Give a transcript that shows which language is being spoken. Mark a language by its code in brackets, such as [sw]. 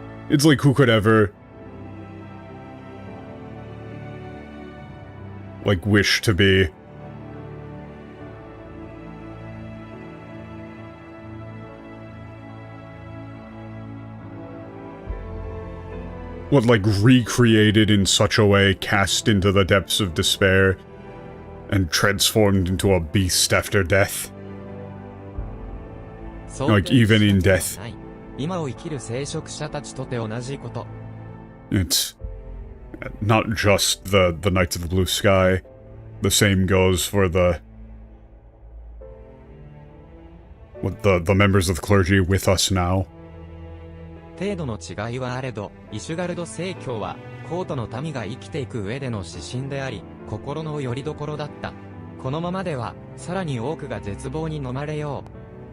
[en] It's like, who could ever, like, wish to be what, like, recreated in such a way, cast into the depths of despair, and transformed into a beast after death? Like, even in death. [ja] 今を生きる聖職者たちとて同じこと。 [en] It's not just the Knights of the Blue Sky. The same goes for the members of the clergy with us now. [ja] 程度の違いはあれど、イシュガルド正教は、コートの民が生きていく上での指針であり、心の拠り所だった。このままでは、さらに多くが絶望に飲まれよう。